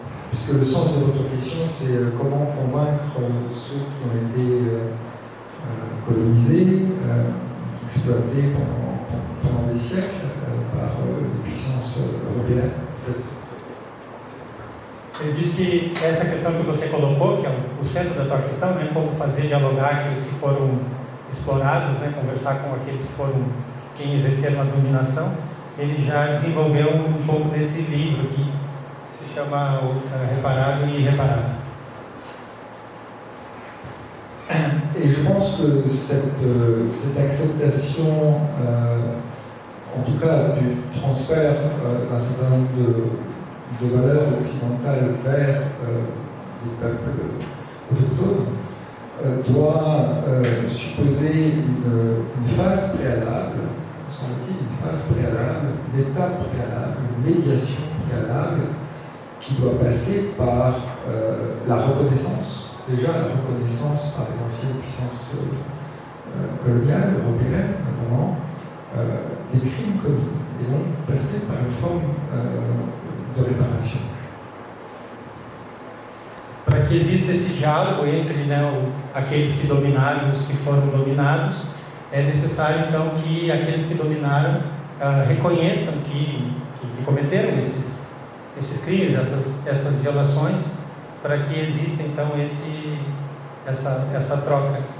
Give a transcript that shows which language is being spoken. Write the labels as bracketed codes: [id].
[fr] Puisque le sens de votre question, c'est comment convaincre ceux qui ont été colonisés, exploités pendant des siècles par les puissances européennes. [pt] Ele diz que essa questão que você colocou, que é o centro da tua questão, né, como fazer dialogar aqueles que foram explorados, né, conversar com aqueles que foram quem exerceram a dominação, ele já desenvolveu um pouco desse livro que se chama Reparável e Irreparável. [fr] Et je pense que cette acceptation, en tout cas du transfert d'un certain nombre de valeurs occidentales vers les peuples autochtones, doit supposer une phase préalable, semble-t-il, une phase préalable, une étape préalable, une médiation préalable qui doit passer par la reconnaissance, déjà la reconnaissance par les anciennes puissances coloniales, européennes notamment, des crimes commis, et donc passer par une forme de réparation. [pt] Para que exista esse diálogo entre, né, aqueles que dominaram e os que foram dominados, é necessário então que aqueles que dominaram reconheçam que cometeram esses crimes, essas violações, para que exista então essa troca.